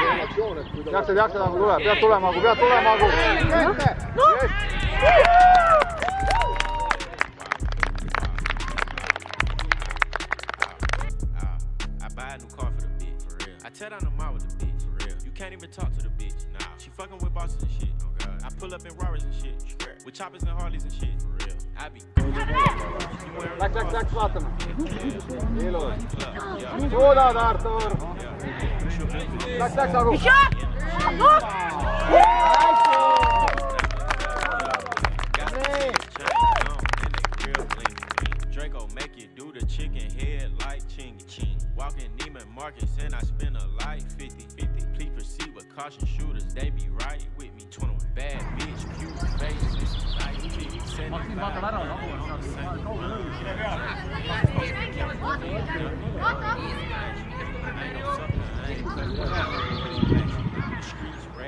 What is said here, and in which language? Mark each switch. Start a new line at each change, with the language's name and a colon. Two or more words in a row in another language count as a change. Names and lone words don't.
Finnish: Jaksa, kun tulee.
Estonian: Pead tulema, kui pead tulema, kui.
English: Tear down the mall with the bitch, for real. You can't even talk to the bitch, nah. She fucking with bosses and shit, oh god. I pull up in Rarers and shit, with choppers and Harleys and shit, for real. I be.
Estonian: Läks vaatama. Ilus. Suudad, Artur. Läks, Agu.
English: Draco make you do the chicken head like chingy ching. Walking Neiman Marcus and I spend a light 50-50. Please proceed with caution, shooters, they be right with me. 21 bad bitch, cute face, nice bitch, 75.